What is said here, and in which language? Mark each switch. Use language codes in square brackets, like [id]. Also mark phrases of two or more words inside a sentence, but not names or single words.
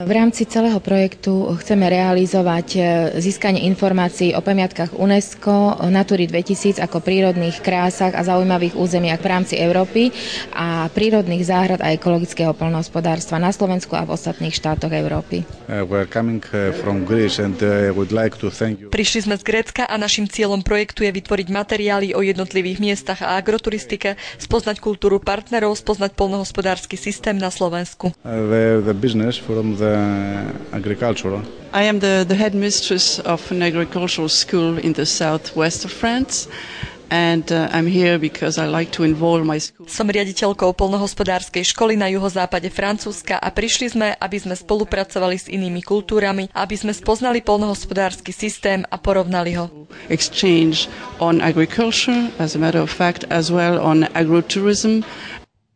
[sk] V rámci celého projektu chceme realizovať získanie informácií o pamiatkách UNESCO, Natury 2000 ako prírodných krásach a zaujímavých územiach v rámci Európy a prírodných záhrad a ekologického poľnohospodárstva na Slovensku a v ostatných štátoch Európy. Prišli sme z Grécka a naším cieľom projektu je vytvoriť materiály o jednotlivých miestach a agroturistike, spoznať kultúru partnerov, spoznať poľnohospodársky systém na Slovensku. [en] I am the headmistress of an agricultural school in the southwest of France. And I'm here because I like to involve my school. [sk] Som riaditeľkou poľnohospodárskej školy na juhozápade Francúzska a prišli sme, aby sme spolupracovali s inými kultúrami, aby sme spoznali poľnohospodársky systém a porovnali ho. [en] Exchange on agriculture, as a matter of fact, as well on agrotourism.